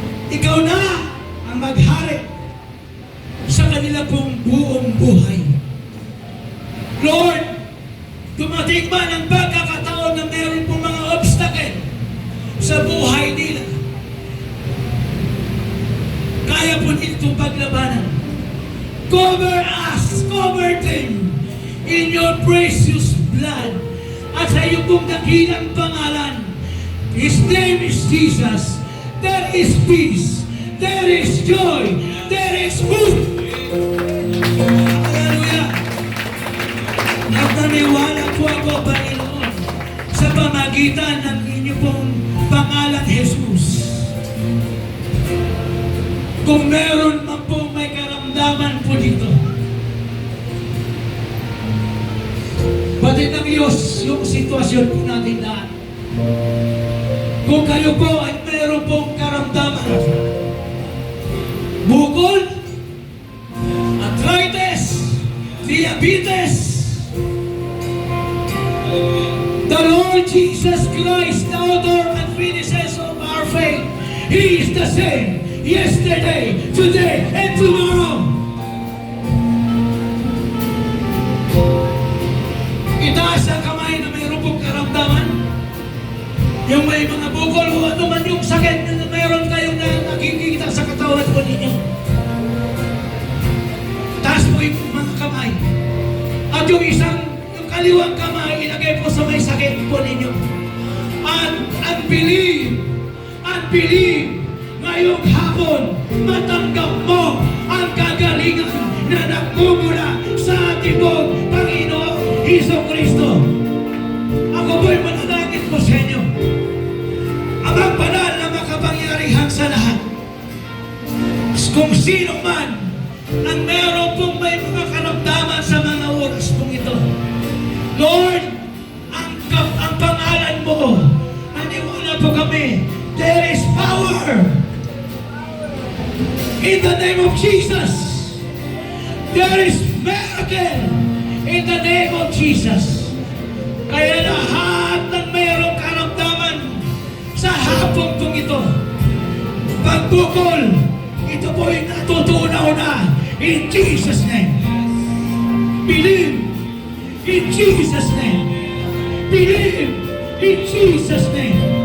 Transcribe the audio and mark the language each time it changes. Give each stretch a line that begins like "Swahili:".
Filipino: Ikaw na ang maghari sa kanila pong buong buhay. Lord, dumating ba ng pagkakataon na meron pong mga obstacle sa buhay nila? Kaya po nito paglabanan.
English: Cover us, cover them in your precious blood.
Filipino: At sa iyong pong dakilang pangalan,
English: His name is Jesus. There is peace, there is joy, there is hope. Hallelujah.
Filipino: At naniwala po ako, Panginoon, sa pamagitan ng inyong pong pangalan, Jesus. Kung meron man po may karamdaman po dito, batid ng Diyos yung sitwasyon po natin lahat. Kung kayo po ay meron pong karamdaman, bukol,
English: arthritis, diabetes, the Lord Jesus Christ, the author and finisher of our faith, He is the same yesterday, today, and tomorrow.
Filipino: Itaas ang kamay na mayroon pong karamdaman. Yung may mga bukol o ano man yung sakit na mayroon kayong nakikita sa katawan po ninyo. Taas po yung mga kamay. At yung yung kaliwang kamay, ilagay po sa may sakit po ninyo.
English: And believe,
Filipino: ngayong hapon, matanggap mo ang kagalingan na nagmumula sa ating pong Panginoon Hesus Kristo. Ako po'y mananangin po sa inyo. Amang banal na makapangyarihan sa lahat. Kung sino man ang meron pong may mga karamdaman sa mga oras pong ito, Lord, ang pangalan mo, naniwala po kami,
English: there is power in the name of Jesus. There is miracle in the name of Jesus.
Filipino: Kaya lahat ng mayroong karamdaman sa hapon kong ito, pagbukol, ito po'y natutunaw na
English: in Jesus' name. Believe in Jesus' name. Believe in Jesus' name.